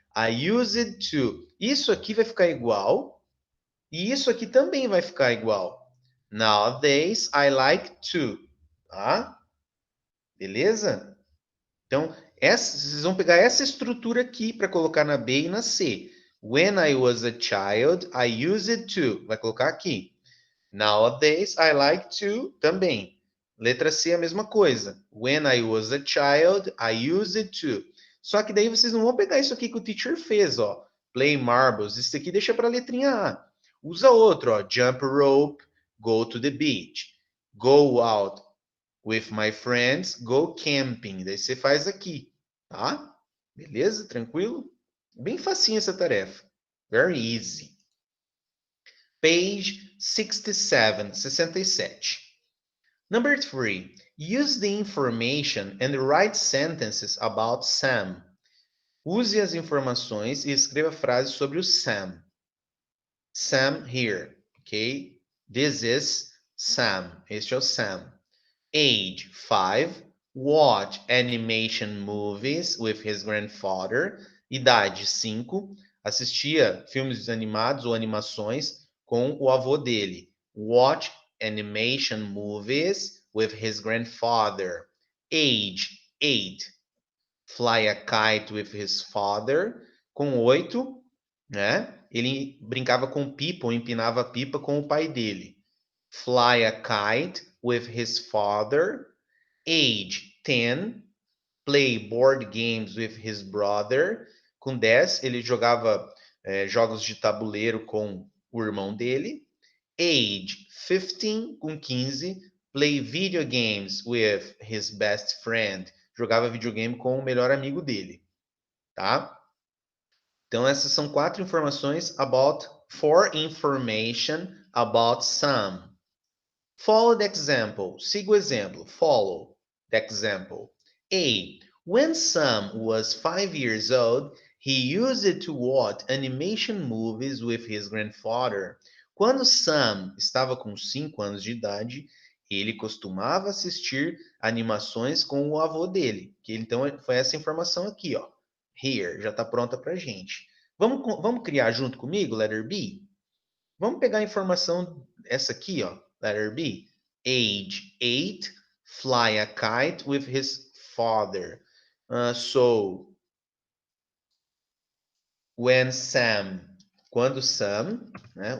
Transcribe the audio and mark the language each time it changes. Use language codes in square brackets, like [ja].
[en] I used to. [pt] Isso aqui vai ficar igual. E isso aqui também vai ficar igual. [en] Nowadays, I like to. [pt] Tá? Beleza? Então, vocês vão pegar essa estrutura aqui para colocar na B e na C. [en] When I was a child, I used to. [pt] Vai colocar aqui. [en] Nowadays, I like to [pt] também. Letra C, a mesma coisa. [en] When I was a child, I used to. [pt] Só que daí vocês não vão pegar isso aqui que o teacher fez, ó. [en] Play marbles. [pt] Isso aqui deixa para a letrinha A. Usa outro, ó. [en] Jump rope, go to the beach. Go out with my friends, go camping. [pt] Daí você faz aqui, tá? Beleza? Tranquilo? Bem facinho essa tarefa. [en] Very easy. Page 67, 67. Number 3. Use the information and write sentences about Sam. [pt] Use as informações e escreva frases sobre o Sam. [en] Sam here, ok? This is Sam. [pt] Este é o Sam. [en] Age 5. Watch animation movies with his grandfather. [pt] Idade 5. Assistia filmes animados ou animações com o avô dele. [en] Watch animation movies with his grandfather. Age 8. Fly a kite with his father. [pt] Com 8, né? Ele brincava com pipa ou empinava pipa com o pai dele. [en] Fly a kite with his father. Age 10. Play board games with his brother. [pt] Com 10, ele jogava jogos de tabuleiro com o irmão dele. [en] Age 15. [pt] Com 15. [en] Play video games with his best friend. [pt] Jogava videogame com o melhor amigo dele. tá? Então, essas são 4 informações [en] for information about Sam. Follow the example. [pt] Siga o exemplo. [en] Follow the example. A. When Sam was 5 years old, he used it to watch animation movies with his grandfather. [pt] Quando Sam estava com 5 anos de idade, ele costumava assistir animações com o avô dele. Então, foi essa informação aqui, ó. [en] Here, [pt] já está pronta para gente. Vamos criar junto comigo, [en] letter B? [pt] Vamos pegar a informação, essa aqui, ó, letter B. [en] Age 8, fly a kite with his father. So, when Sam, [pt] quando Sam, né?